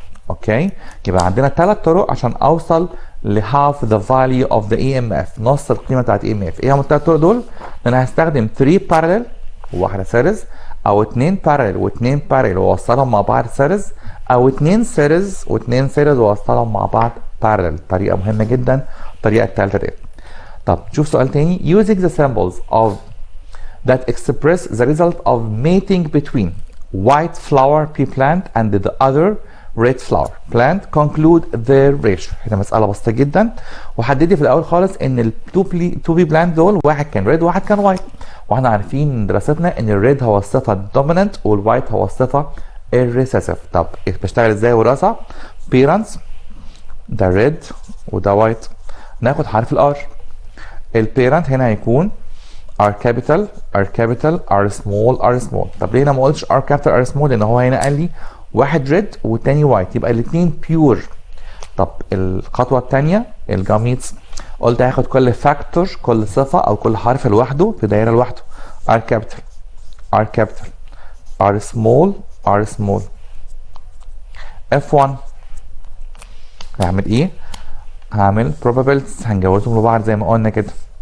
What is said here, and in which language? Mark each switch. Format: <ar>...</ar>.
<ar>اوكي، يبقى عندنا 3 طرق عشان اوصل ل</ar> <en>half the value of the EMF،</en> <ar>نص القيمه بتاعت EMF. ايه هم ال3 طرق دول؟ ان انا هستخدم 3 باراليل وواحده سيريز، او 2 باراليل و2 باراليل واوصلهم مع بعض سيريز، او 2 سيريز و2 سيريز واوصلهم مع بعض باراليل. طريقه مهمه جدا الطريقه الثالثه دي. طب شوف سؤال تاني.</ar> <en>using the symbols of that express the result of mating between white flower pea plant and the other red flower plant conclude their ratio.</en> <ar>هنا مسألة بسيطة جدا، وحددي في الأول خالص إن ال 2 pea plant دول واحد كان ريد وواحد كان وايت، واحنا عارفين من دراستنا إن الريد هو الصفة الدوميننت والوايت هو الصفة الريسيسيف. طب بشتغل إزاي وراثة؟ parents ده ريد وده وايت، ناخد حرف الار. البيرنت هنا هيكون R capital R small. طب ليه انا ما قلتش R capital R small؟ لان هو هنا قال لي واحد ريد والتاني وايت، يبقى الاثنين بيور. طب الخطوه الثانيه الجاميتس، قلت هاخد كل فاكتور كل صفه او كل حرف لوحده في دايره لوحده. R capital R small. F1 هعمل ايه؟ هعمل probabilities هنجوزهم لبعض زي ما قلنا كده.</ar>